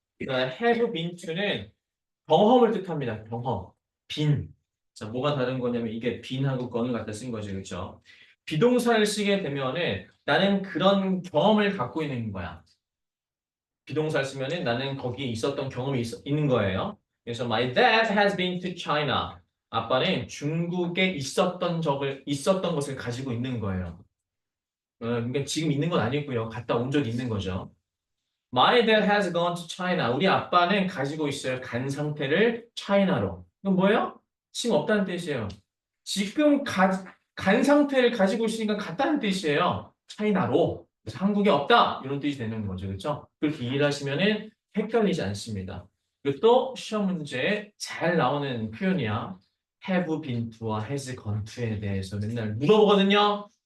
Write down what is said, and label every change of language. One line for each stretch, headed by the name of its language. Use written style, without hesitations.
Korean: have been to는 경험을 뜻합니다. 경험. been. 자, 뭐가 다른 거냐면 이게 bene하고 gone을 갖다 쓴 거죠. 그렇죠? 비동사를 쓰게 되면은 나는 그런 경험을 갖고 있는 거야. 비동사를 쓰면은 나는 거기에 있었던 경험이 있는 거예요.
English: 그래서 my dad has been to China.
Korean: 아빠는 중국에 있었던 것을 가지고 있는 거예요. 그러니까 지금 있는 건 아니고요.
English: 갔다 온 적이 있는 거죠. My dad has gone to China.
Korean: 우리 아빠는 가지고 있어요. 간 상태를 China로. 그럼 뭐예요? 지금 없다는 뜻이에요. 지금 간 상태를 가지고 있으니까 갔다는 뜻이에요. China로. 그래서 한국에 없다. 이런 뜻이 되는 거죠. 그렇죠? 그렇게 이해를 하시면은 헷갈리지 않습니다. 그리고 또 시험 문제에 잘 나오는 표현이야. have been to와 has gone to에 대해서 맨날 물어보거든요.